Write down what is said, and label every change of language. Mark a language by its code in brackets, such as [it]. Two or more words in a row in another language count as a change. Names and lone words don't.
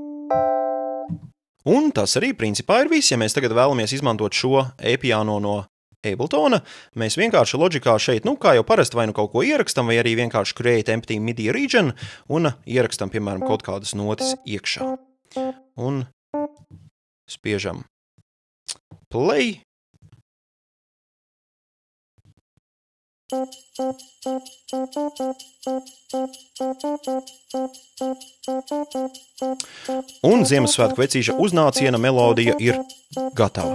[lv] Un tas arī principā ir viss, ja mēs tagad vēlamies izmantot šo e-piano no Abletona. Mēs vienkārši Logicā šeit, kā jau parasti, vai kaut ko ierakstam, vai arī vienkārši [en] create empty MIDI region [lv] un ierakstam, piemēram, kaut kādas notis iekšā. Un spiežam play. Un Ziemassvētku vecīša uznāciena melodija ir gatava.